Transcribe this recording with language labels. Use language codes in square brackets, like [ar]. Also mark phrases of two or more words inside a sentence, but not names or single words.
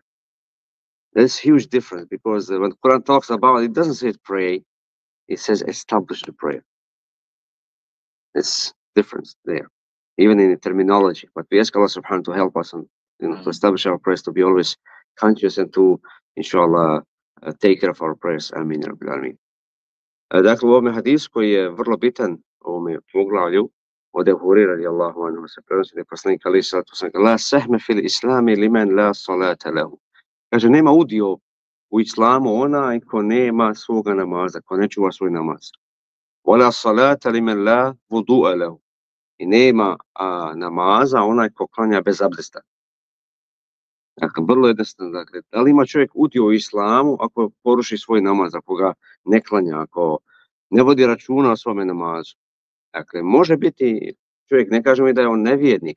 [en] There's huge difference, because when Quran talks about it, doesn't say pray, it says establish the prayer. It's difference there, even in the terminology. But we ask Allah subhanahu to help us and to establish our prayers, to be always conscious and to, inshallah, take care of our prayers. [ar] آمين يا رب العالمين. [bs] Dakle, u ovome hadisu koji je vrlo bitan u ovome poglavlju, od Ebu Hurajre [ar] رضي الله عنه [bs] se prenosi da je poslanik [ar] عليه الصلاة والسلام لا سهم في الإسلام لمن لا صلاة له. [bs] Kaže, nema udio u islamu onaj ko nema svoga namaza, ko ne čuva svoj namaz. [ar] ولا صلاة لمن لا وضوء له. [bs] I nema namaza onaj ko klanja bez abdesta. Dakle, vrlo jednostavno. Dakle, da li ima čovjek udio u islamu ako poruši svoj namaz, ako ga ne klanja, ako ne vodi računa o svome namazu? Dakle, može biti čovjek, ne kažemo i da je on nevjernik.